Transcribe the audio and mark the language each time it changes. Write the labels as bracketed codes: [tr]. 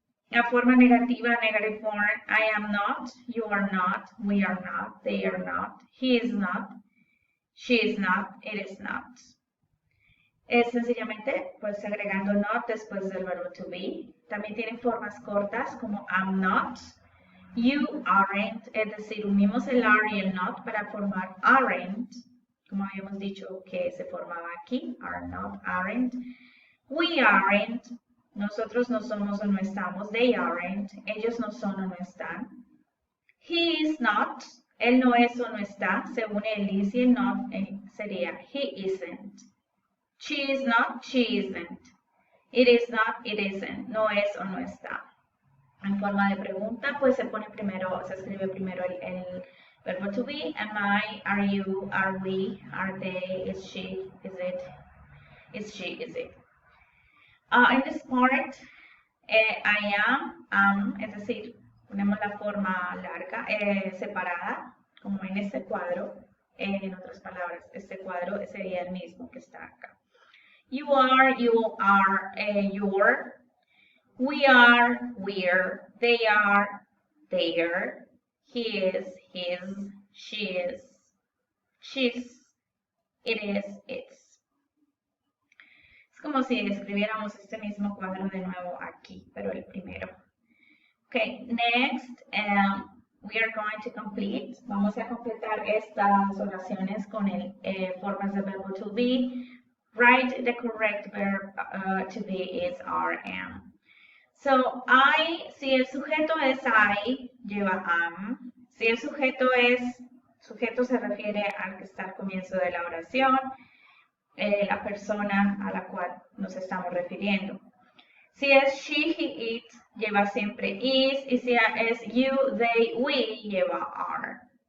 [es] La forma negativa, [en] negative form, I am not, you are not, we are not, they are not, he is not, she is not, it is not. [es] Es sencillamente pues agregando not después del verbo to be. También tienen formas cortas como am not, you aren't, es decir, unimos el are y el not para formar aren't, como habíamos dicho que se formaba aquí, are not, aren't. [en] We aren't, [es] nosotros no somos o no estamos, [en] they aren't, [es] ellos no son o no están. [en] He is not, [es] él no es o no está, se une el is y el not, sería [en] he isn't. She is not, she isn't. It is not, it isn't. [es] No es o no está. En forma de pregunta, pues se escribe primero el verbo to be. [en] Am I, are you, are we, are they, is she, is it, is she, is it. [es] En [en] this part, I am, [es] es decir, ponemos la forma larga, separada, como en este cuadro. En otras palabras, este cuadro sería el mismo que está acá. [en] You are, your. We are, we're. They are, their. He is, his. She is, she's. It is, its. [es] Es como si escribiéramos este mismo cuadro de nuevo aquí, pero el primero. [en] Okay, next, we are going to complete. [es] Vamos a completar estas oraciones con el formas de verbo to be. [en] Write the correct verb to be is are, am. [es] So, si el sujeto es I, lleva am. Si el sujeto se refiere al que está al comienzo de la oración, la persona a la cual nos estamos refiriendo. Si es she, he, it, lleva siempre is, y si es you, they, we, lleva are.